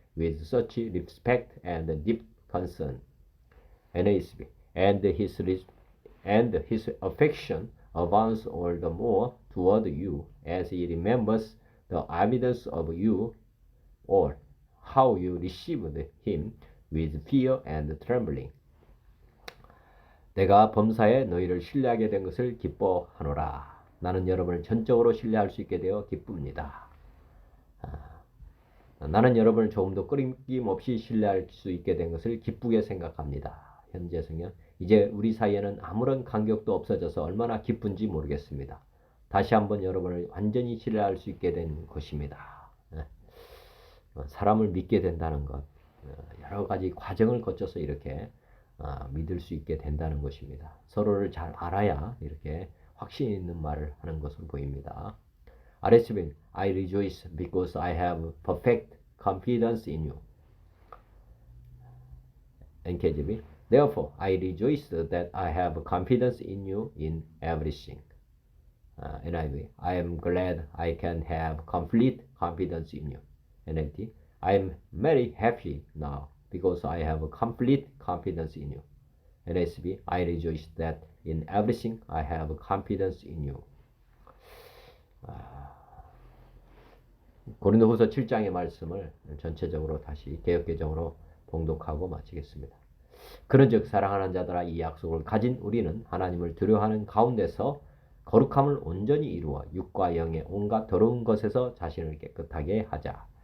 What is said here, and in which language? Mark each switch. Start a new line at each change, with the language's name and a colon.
English: with such respect and deep concern. NASB. And his affection abounds all the more toward you as he remembers the evidence of you or how you received him with fear and trembling.
Korean: 내가 범사에 너희를 신뢰하게 된 것을 기뻐하노라. 나는 여러분을 전적으로 신뢰할 수 있게 되어 기쁩니다. 나는 여러분을 조금도 끊임없이 신뢰할 수 있게 된 것을 기쁘게 생각합니다. 현재 성경. 이제 우리 사이에는 아무런 간격도 없어져서 얼마나 기쁜지 모르겠습니다. 다시 한번 여러분을 완전히 신뢰할 수 있게 된 것입니다. 사람을 믿게 된다는 것, 여러 가지 과정을 거쳐서 이렇게 믿을 수 있게 된다는 것입니다. 서로를 잘 알아야 이렇게 확신 있는 말을 하는 것으로 보입니다.
English: RSB, I rejoice because I have perfect confidence in you. NKJV, therefore I rejoice that I have confidence in you in everything. NIV, I am glad I can have complete confidence in you. NLT, I am very happy now because I have complete confidence in you. NSB, I rejoice that in everything I have confidence in you.
Korean: 고린도후서 7장의 말씀을 전체적으로 다시 개역개정으로 봉독하고 마치겠습니다. 그런즉 사랑하는 자들아 이 약속을 가진 우리는 하나님을 두려워하는 가운데서 거룩함을 온전히 이루어 육과 영의 온갖 더러운 것에서 자신을 깨끗하게 하자.